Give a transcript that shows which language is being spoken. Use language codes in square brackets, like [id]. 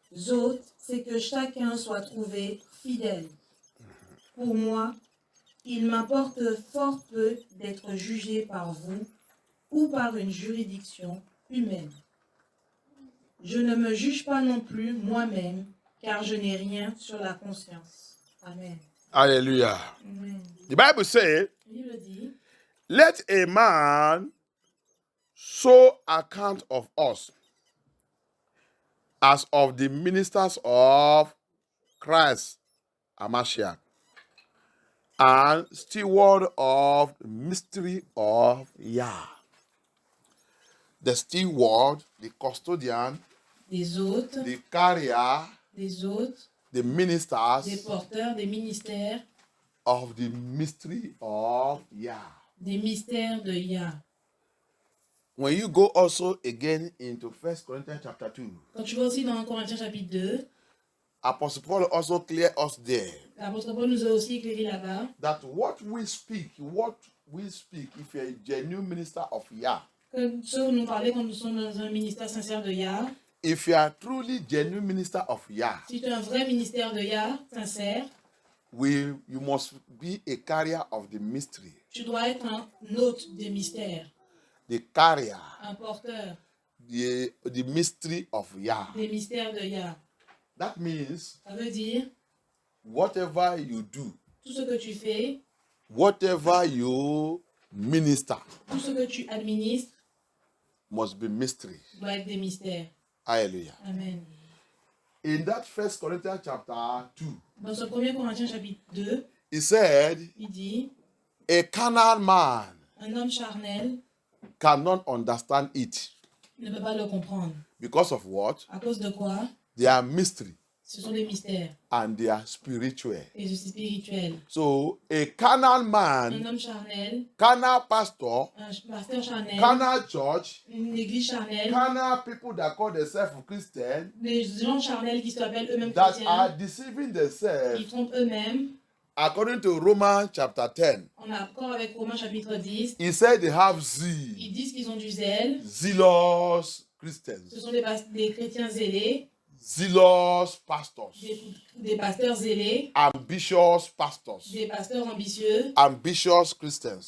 [fr] autres, c'est que chacun soit trouvé fidèle. Pour moi, il m'importe fort peu d'être jugé par vous ou par une juridiction humaine. Je ne me juge pas non plus moi-même, car je n'ai rien sur la conscience. Amen. Hallelujah. Amen. [en] The Bible says, [fr] La Bible dit, [en] let a man so account of us as of the ministers of Christ, Amashiach, and steward of the mystery of Yah. The steward, the custodian, [fr] des hôtes, [en] the carrier, [fr] des hôtes, [en] the ministers [fr] porteurs, des ministères, [en] of the mystery of Yah. [fr] des mystères de Yah. [en] When you go also again into 1 Corinthians chapter 2, [fr] Quand tu vas aussi dans Corinthiens chapitre 2, [en] Apostle Paul also clear us there [fr] l'apôtre Paul nous a aussi éclairé là-bas [en] that what we speak, if you're a genuine minister of Yah, [fr] que ceux nous parlaient quand nous sommes dans un ministère sincère de Yah. [en] if you are truly genuine minister of Yah, [fr] Si tu es un vrai ministère de Yah, sincère, [en] you must be a carrier of the mystery, [fr] tu dois être un hôte des mystères, [en] the carrier, [fr] un porteur [en] the mystery of Yah. [fr] des mystères de Yah. [en] That means [fr] Ça veut dire, [en] whatever you do, [fr] tout ce que tu fais, [en] whatever you minister, [fr] tout ce que tu administres, [en] must be mystery. [fr] doit être des mystères. Hallelujah. Amen. [en] In that 1 Corinthians chapter 2, [fr] Dans ce 1 Corinthiens chapitre 2, [en] he said, [fr] il dit, [en] a carnal man [fr] un homme charnel [en] cannot understand it. [fr] ne peut pas le comprendre. [en] Because of what? [fr] À cause de quoi? [en] They are mystery [fr] Ce sont des mystères [en] and they are spiritual. [fr] et c'est spirituel. [en] So a carnal [fr] Un [en] man, [fr] homme charnel, [en] carnal pastor, [fr] un pasteur charnel, [en] carnal church, [fr] une église charnelle, [en] carnal people that call themselves Christian, [fr] des gens charnels qui s'appellent eux-mêmes [en] that [fr] chrétiens, [en] are deceiving themselves, [fr] ils trompent eux-mêmes. [en] according to Romans chapter 10. [fr] En accord avec Romains chapitre 10, [en] He said they have zeal, [fr] ils disent qu'ils ont du zèle. [en] zealous Christians, [fr] Ce sont des chrétiens zélés, [en] zealous pastors, [fr] des pasteurs zélés, [en] ambitious pastors, [fr] des pasteurs ambitieux, [en] ambitious Christians.